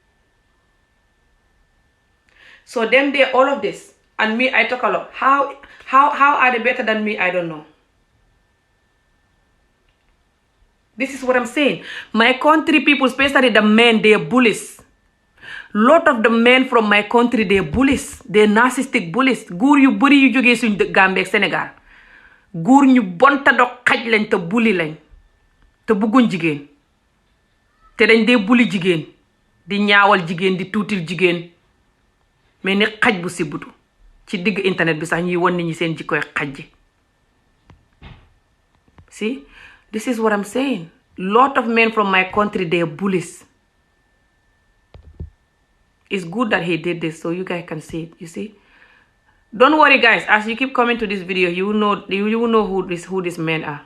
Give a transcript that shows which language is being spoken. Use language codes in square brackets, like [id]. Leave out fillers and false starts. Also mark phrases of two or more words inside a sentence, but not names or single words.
[en] So them they all of this and me I talk a lot. How are they better than me? I don't know. This is what I'm saying. My country people, especially the men, they're bullies. Lot of the men from my country, they're bullies. They're narcissistic bullies. [wo] Góor yu bëri yu jógee suñ Gambie ak Sénégal. Góor ñu bon ta do xaj lañ te bulli lañ te bëgguñ jigéen. te dañ dee bulli jigéen di ñaawal jigéen di tuutil jigéen mais ni xaj bu sibbutu ci digg internet bi sax ñuy won nit ñi seen jikkoy xaj ji. [en] See, this is what I'm saying. Lot of men from my country, they are bullies. It's good that he did this so you guys can see it, you see. Don't worry guys, as you keep coming to this video, you will know who these men are.